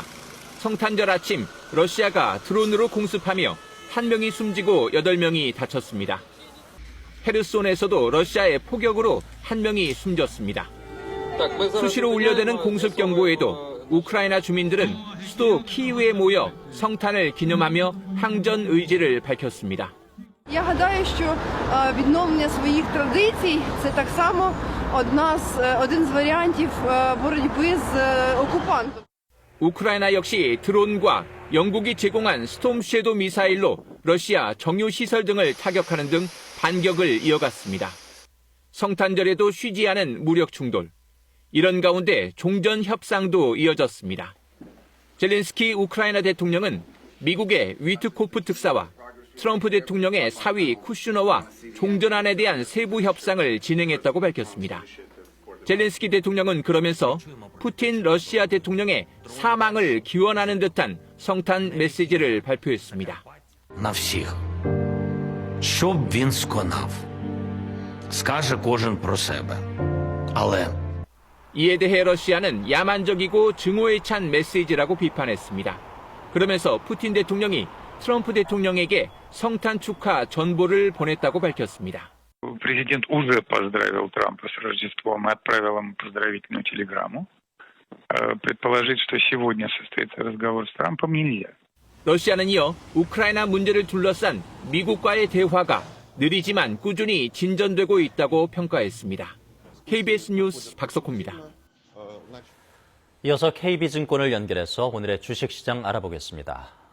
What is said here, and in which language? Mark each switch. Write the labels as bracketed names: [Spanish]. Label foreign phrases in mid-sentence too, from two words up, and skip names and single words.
[Korean] 성탄절 아침 러시아가 드론으로 공습하며 1명이 숨지고 8명이 다쳤습니다. 헤르손에서도 러시아의 포격으로 1명이 숨졌습니다. 수시로 울려대는 공습 경보에도 우크라이나 주민들은 수도 키이우에 모여 성탄을 기념하며 항전 의지를 밝혔습니다. [Ukrainian] Я гадаю, що відновлення своїх традицій – це так само один з варіантів боротьби з окупантом. [Korean] 우크라이나 역시 드론과 영국이 제공한 스톰 섀도우 미사일로 러시아 정유 시설 등을 타격하는 등 반격을 이어갔습니다. 성탄절에도 쉬지 않은 무력 충돌. 이런 가운데 종전 협상도 이어졌습니다. 젤렌스키 우크라이나 대통령은 미국의 위트코프 특사와 트럼프 대통령의 사위 쿠슈너와 종전안에 대한 세부 협상을 진행했다고 밝혔습니다. 젤렌스키 대통령은 그러면서 푸틴 러시아 대통령의 사망을 기원하는 듯한 성탄 메시지를 발표했습니다. [Ukrainian] На всіх. Що б він сконав? Скаже кожен про себе. Але [Korean] 이에 대해 러시아는 야만적이고 증오에 찬 메시지라고 비판했습니다. 그러면서 푸틴 대통령이 트럼프 대통령에게 성탄 축하 전보를 보냈다고 밝혔습니다. [Russian] Президент уже поздравил Трампа с Рождеством и отправил ему поздравительную телеграмму. Предположить, что сегодня состоится разговор с Трампом, нельзя. [Korean] 러시아는 이어 우크라이나 문제를 둘러싼 미국과의 대화가 느리지만 꾸준히 진전되고 있다고 평가했습니다. KBS 뉴스 박석호입니다. 이어서 KB증권을 연결해서 오늘의 주식시장 알아보겠습니다.